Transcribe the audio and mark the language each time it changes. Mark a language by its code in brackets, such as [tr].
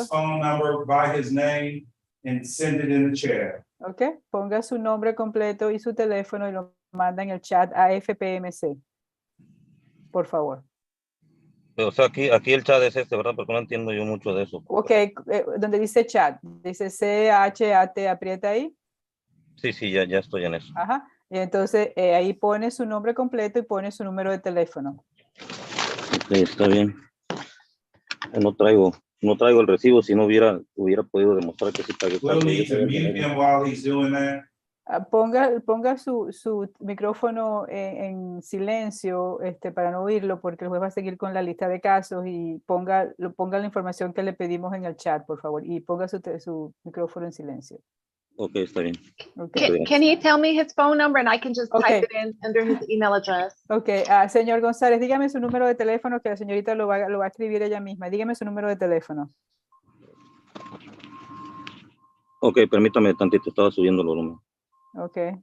[en] his phone number by his name and send it in the chat. [es] Ok, ponga su nombre completo y su teléfono y lo manda en el chat a FPMC. Por favor. o sea, aquí el chat es ¿verdad? Porque no entiendo yo mucho de eso. Ok, donde dice chat, dice CHAT, aprieta ahí. Sí, ya estoy en eso. Ajá. Y entonces ahí pone su nombre completo y pone su número de teléfono. Ok, está bien. No traigo el recibo, si no hubiera podido demostrar que sí pagué. [en] We'll need to mute him while he's doing that. [es] Ponga su micrófono en silencio para no oírlo porque el juez va a seguir con la lista de casos y ponga la información que le pedimos en el chat, por favor, y ponga su micrófono en silencio. Ok, está bien. [en] Okay. Can he tell me his phone number and I can just Okay. type it in under his email address? [es] Ok, señor González, dígame su número de teléfono que la señorita lo va a escribir ella misma. Dígame su número de teléfono. Ok, permítame tantito, estaba subiendo el volumen. Ok.